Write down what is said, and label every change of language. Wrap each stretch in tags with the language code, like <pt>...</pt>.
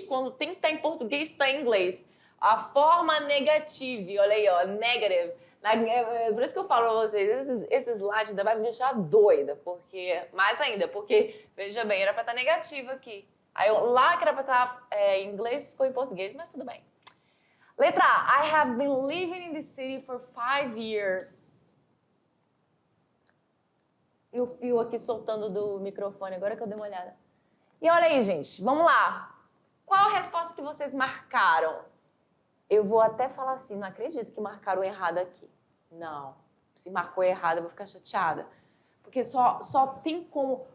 <pt>Quando tem que estar em português, está em inglês. A forma negativa, olha aí, ó, negative. Por isso que eu falo para vocês, esse slide ainda vai me deixar doida. Mais ainda, porque, veja bem, era para estar negativo aqui. Aí lá que era para estar em inglês, ficou em português, mas tudo bem. Letra A.</pt> <en>I have been living in the city for 5 years.</en> <pt>E o fio aqui soltando do microfone, agora que eu dei uma olhada. E olha aí, gente, vamos lá. Qual a resposta que vocês marcaram? Eu vou até falar assim, não acredito que marcaram errado aqui. Não, se marcou errado eu vou ficar chateada. Porque só tem como...</pt>